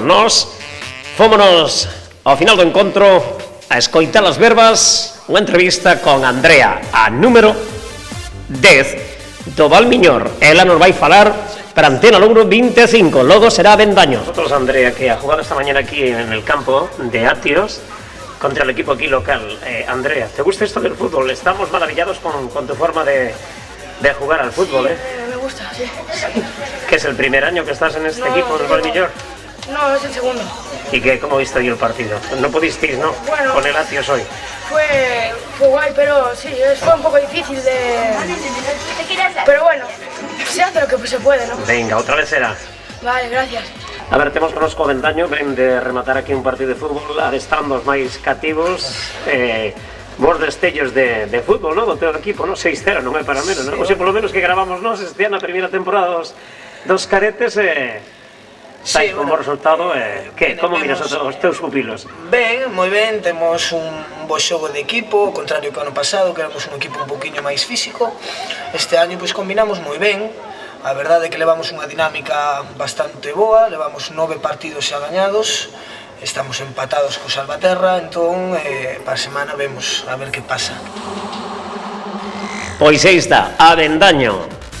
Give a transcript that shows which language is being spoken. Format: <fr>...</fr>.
<gl>Nos fómonos ao final do encontro a escoitar as verbas, unha entrevista con Andrea, a número 10 do Valmiñor. Ela nos vai falar para Antena 125, logo será Bendaño.</gl> <es>Nosotros, Andrea, que ha jugado esta mañana aquí en el campo de Atios contra el equipo aquí local. Andrea, ¿te gusta esto del fútbol? Estamos maravillados con tu forma de jugar al fútbol, ¿eh? Me gusta, sí. ¿Qué es el primer año que estás en este equipo del Valmiñor? No, es el segundo. ¿Y cómo viste hoy el partido? No pudisteis, ¿no? Bueno, con el Atios hoy. Fue guay, pero sí, fue un poco difícil de... Pero bueno, se hace lo que se puede, ¿no? Venga, otra vez será. Vale, gracias.</es> <gl>A ver, temos connosco o Avendaño, ven de rematar aquí un partido de fútbol, adestrando os máis cativos, vos destellos de fútbol, non? Do teu equipo, non? 6-0, non é para menos, non? O sea, polo menos que gravamos nós este ano, a primeira temporada dos caretes, sai como resultado, como miras os teus pupilos? Ben, moi ben, temos un bo xogo de equipo, ao contrario que o ano pasado, que éramos un equipo un poquinho máis físico. Este año pois combinamos moi ben. A verdade é que levamos unha dinámica bastante boa, levamos 9 partidos xa gañados, estamos empatados co Salvaterra, entón para a semana vemos a ver que pasa. Pois aí está, Avendaño.</gl>